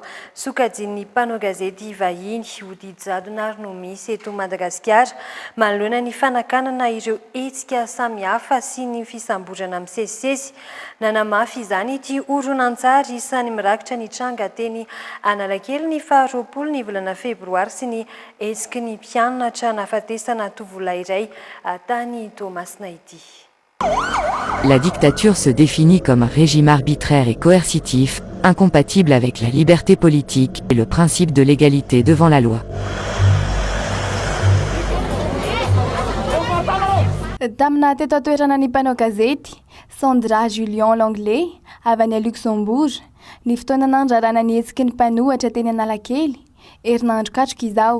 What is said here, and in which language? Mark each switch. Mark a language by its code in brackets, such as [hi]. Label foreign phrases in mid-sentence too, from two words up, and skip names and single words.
[mg] Sokajian'ny mpanao gazety vahiny Odidy Jadonary no misy eto Madagasikara manoloana ny fanakanana ireo hetsika samihafa sy ny fisamborana misesisesy. Nanamafy izany ity horonan-tsary isany mirakitra ny tranga teny Analakely ny 20 ny volana febroary sy ny hetsiky ny mpianatra nafatesana tovolahy iray tany Toamasina. [fr] La dictature se définit comme un régime arbitraire et coercitif, incompatible avec la liberté politique et le principe de l'égalité devant la loi. [mg] Tamina teto toerana ny mpanao gazety Sandra Julien Langlais avy any Luxembourg ny fotoana nandrarana ny hetsiky ny mpanohatra teny Analakely herinandro katroka izao.